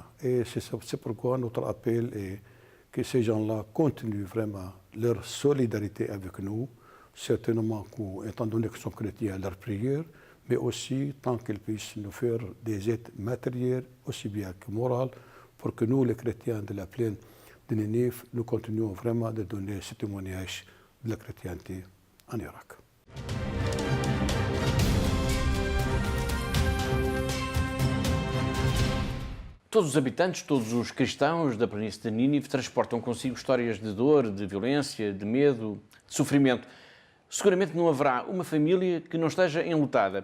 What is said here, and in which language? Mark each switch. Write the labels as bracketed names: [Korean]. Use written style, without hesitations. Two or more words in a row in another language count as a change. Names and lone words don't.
[French] Et c'est pourquoi notre appel est que ces gens-là continuent vraiment leur solidarité avec nous, certainement étant donné qu'ils sont chrétiens à leur prière, mais aussi tant qu'ils puissent nous faire des aides matérielles, aussi bien que morales, pour que nous, les chrétiens de la plaine de Nénive, nous continuons vraiment de donner ce témoignage de la chrétienté en Irak. [Portuguese] Todos os habitantes, todos os cristãos da planície de Nínive transportam consigo histórias de dor, de violência, de medo, de sofrimento. Seguramente não haverá uma família que não esteja enlutada.